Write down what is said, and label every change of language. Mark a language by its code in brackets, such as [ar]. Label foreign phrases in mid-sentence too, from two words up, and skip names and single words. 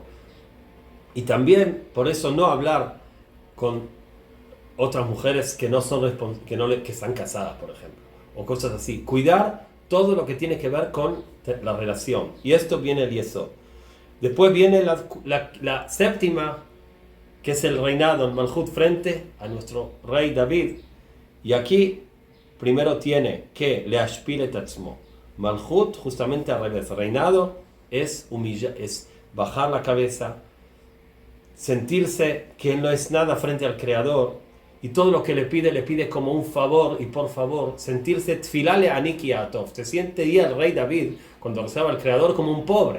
[es] Y también, por eso, no hablar con otras mujeres que no son que están casadas, por ejemplo, o cosas así. Cuidar todo lo que tiene que ver con la relación. Y esto viene el Yesod. Después viene la séptima, que es el reinado en Malchut frente a nuestro rey David. Y aquí primero tiene que [he] להשפיל את עצמו. [es] Malchut, justamente al revés. Reinado es bajar la cabeza, sentirse que no es nada frente al Creador, y todo lo que le pide como un favor, y por favor, sentirse [he] תפילה לעני כי יעטוף. [es] Se siente ya el rey David, cuando rezaba al Creador, como un pobre.